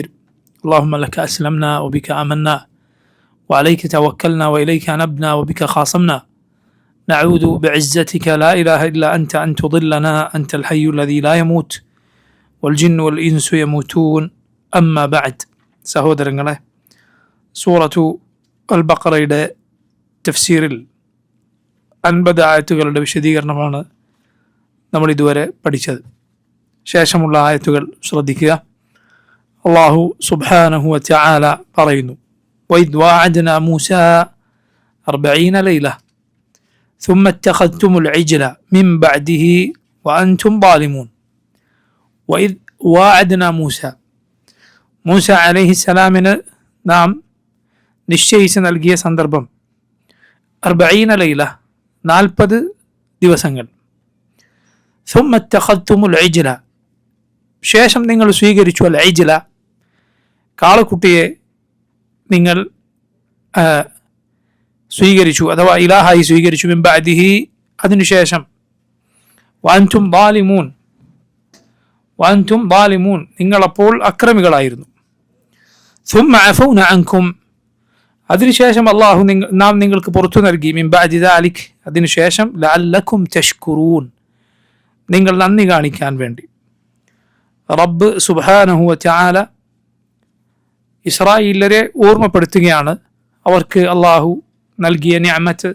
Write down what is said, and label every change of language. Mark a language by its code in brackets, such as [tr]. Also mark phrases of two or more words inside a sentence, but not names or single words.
[ar] اللهم لك أسلمنا وبك آمنا وعليك توكلنا وإليك نبنا وبك خاصمنا. نعوذ بعزتك لا إله إلا أنت أن تضلنا. أنت الحي الذي لا يموت والجن والإنس يموتون. أما بعد. [ml] സഹോദരങ്ങളെ, സൂറത്തു അൽ ബഖറയുടെ തഫ്സീറിൽ 50 ആയത്തുകളുടെ വിശദീകരണമാണ് നമ്മൾ ഇതുവരെ പഠിച്ചത്. ശേഷമുള്ള ആയത്തുകൾ ശ്രദ്ധിക്കുക. അല്ലാഹു [ar] سبحانه وتعالى [ml] പറയുന്നു, [ar] وَإِذْ وَاعَدْنَا مُوسَى 40 لَيْلَةً ثُمَّ اتَّخَذْتُمُ الْعِجْلَ مِنْ بَعْدِهِ وَأَنْتُمْ ظَالِمُونَ. وَإِذْ وَاعَدْنَا مُوسَى, [ml] മൂസ അലൈഹിസ്സലാമിന് നാം നിശ്ചയിച്ച് നൽകിയ സന്ദർഭം 40 ലൈല, 40 ദിവസങ്ങൾ. [ar] ثُمَّ اتَّخَذْتُمُ الْعِجْلَ, [ml] ശേഷം നിങ്ങൾ സ്വീകരിച്ചു [ar] العجل, [ml] കാളക്കുട്ടിയെ നിങ്ങൾ സ്വീകരിച്ചു അഥവാ ഇലാഹായി സ്വീകരിച്ചു. [ar] من بعده, അതിനുശേഷം. وأنتم ظالمون، وأنتم ظالمون, [ml] നിങ്ങളപ്പോൾ അക്രമികളായിരുന്നു. [ar] ثُمَّ عَفَوْنَا عَنْكُمْ, [ml] അതിനുശേഷം അള്ളാഹു നാം നിങ്ങൾക്ക് പുറത്തു നൽകി. [ar] من بعد ذلك, അതിനുശേഷം. لعلكم تشكرون, [ml] നിങ്ങൾ നന്ദി കാണിക്കാൻ വേണ്ടി. റബ്ബ് [ar] سبحانه وتعالى [ml] ഇസ്രായേലിയരെ ഓർമ്മപ്പെടുത്തുകയാണ് അവർക്ക് അള്ളാഹു നൽകിയ നിഅമത്ത്.